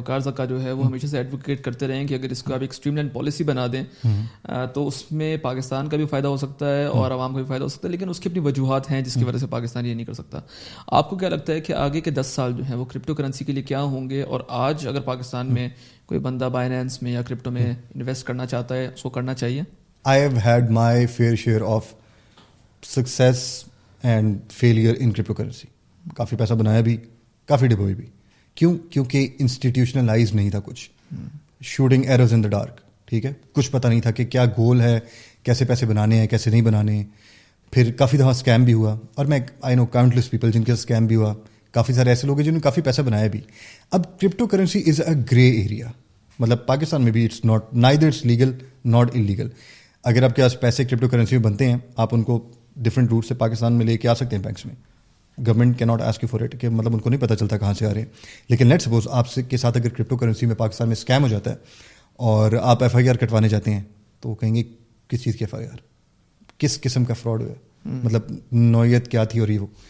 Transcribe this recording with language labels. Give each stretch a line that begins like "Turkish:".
Urdu: وقار زکا جو ہے وہ ہمیشہ سے ایڈوکیٹ کرتے رہے ہیں کہ اگر اس کو آپ ایک اسٹریم لائن پالیسی بنا دیں تو اس میں پاکستان کا بھی فائدہ ہو سکتا ہے اور عوام کا بھی فائدہ ہو سکتا ہے, لیکن اس کی اپنی وجوہات ہیں جس کی وجہ سے پاکستان یہ نہیں کر سکتا. آپ کو کیا لگتا ہے کہ آگے کے 10 سال جو ہیں وہ کرپٹو کرنسی کے لیے کیا ہوں گے, اور آج اگر پاکستان میں کوئی بندہ بائنینس میں یا کرپٹو میں انویسٹ کرنا چاہتا ہے اس کو کرنا چاہیے؟
English: I have had my fair share of success and failure in cryptocurrency.
Urdu: کافی پیسہ بنایا بھی, کافی ڈبوئی بھی. کیوں؟ کیونکہ انسٹیٹیوشنلائز نہیں تھا کچھ.
English: Shooting arrows in the dark.
Urdu: ٹھیک ہے, کچھ پتہ نہیں تھا کہ کیا گول ہے, کیسے پیسے بنانے ہیں, کیسے نہیں بنانے. پھر کافی دفعہ اسکیم بھی ہوا, اور میں
English: I know countless people
Urdu: جن کے اسکیم بھی ہوا. کافی سارے ایسے لوگ ہیں جنہوں نے کافی پیسہ بنایا بھی.
English: اب crypto currency is a grey area.
Urdu: مطلب پاکستان میں بھی
English: It's not neither it's legal not illegal.
Urdu: اگر آپ کے پاس پیسے کرپٹو کرنسی میں بنتے ہیں, آپ ان کو ڈفرینٹ روٹ سے پاکستان میں لے کے آ سکتے ہیں بینکس میں. گورنمنٹ کی
English: not ask you for it,
Urdu: کہ مطلب ان کو نہیں پتہ چلتا کہاں سے آ رہے ہیں. لیکن لیٹ سپوز آپ سے کے ساتھ اگر کرپٹو کرنسی میں پاکستان میں اسکیم ہو جاتا ہے اور آپ ایف آئی آر کٹوانے جاتے ہیں, تو وہ کہیں گے کس چیز کی ایف آئی آر, کس قسم کا فراڈ ہوا, مطلب نوعیت کیا تھی اور یہ وہ.